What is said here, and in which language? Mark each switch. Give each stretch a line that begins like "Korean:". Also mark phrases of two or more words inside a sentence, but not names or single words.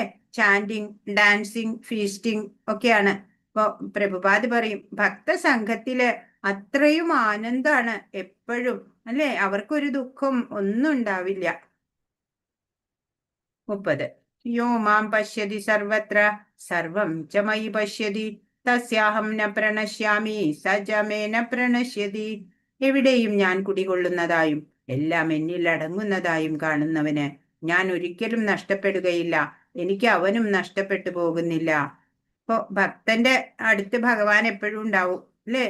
English: chanting, dancing, feasting ഒക്കെയാണ്.
Malayalam: ഇപ്പൊ പ്രഭുപാദ് പറയും ഭക്തസംഘത്തില് അത്രയും ആനന്ദാണ് എപ്പോഴും അല്ലെ? അവർക്കൊരു ദുഃഖം ഒന്നും ഉണ്ടാവില്ല.
Sanskrit: 30 यो मां पश्यति सर्वत्र सर्वं च मयि पश्यति तस्याहं न प्रणश्यामि सजमेन प्रणश्यति.
Malayalam: എവിടെയും ഞാൻ കുടികൊള്ളുന്നതായും എല്ലാം എന്നിൽ അടങ്ങുന്നതായും കാണുന്നവന് ഞാൻ ഒരിക്കലും നഷ്ടപ്പെടുകയില്ല. എനിക്ക് അവനും നഷ്ടപ്പെട്ടു പോകുന്നില്ല. ഇപ്പൊ ഭക്തന്റെ അടുത്ത് ഭഗവാൻ എപ്പോഴും ഉണ്ടാവും അല്ലേ?